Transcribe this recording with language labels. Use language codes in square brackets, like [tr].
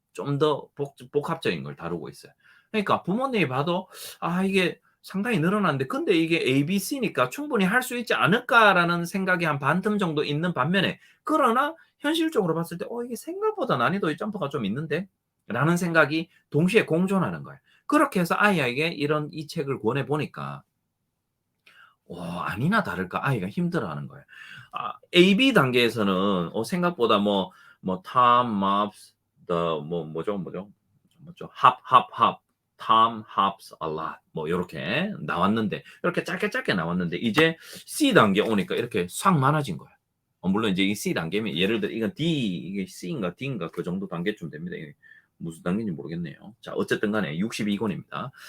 [ko] 좀 더 복합적인 걸 다루고 있어요. 그러니까 부모님이 봐도 '아 이게 상당히 늘어났는데 근데 이게 ABC니까 충분히 할 수 있지 않을까.'라는 생각이 한 반틈 정도 있는 반면에 그러나 현실적으로 봤을 때 '이게 생각보다 난이도의 점프가 좀 있는데?' 라는 생각이 동시에 공존하는 거예요. 그렇게 해서 아이에게 이 책을 권해 보니까 아니나 다를까 아이가 힘들어하는 거예요. AB 단계에서는 생각보다 Tom mops the 뭐죠? [en] hop Tom hops a lot [ko] 요렇게 나왔는데 이렇게 짧게 나왔는데 이제 C 단계 오니까 이렇게 싹 많아진 거예요. 물론 이제 이 C 단계면 예를 들어 이건 D 이게 C인가 D인가 그 정도 단계쯤 됩니다. 이게 무슨 단계인지 모르겠네요. 자 어쨌든 간에 62권입니다.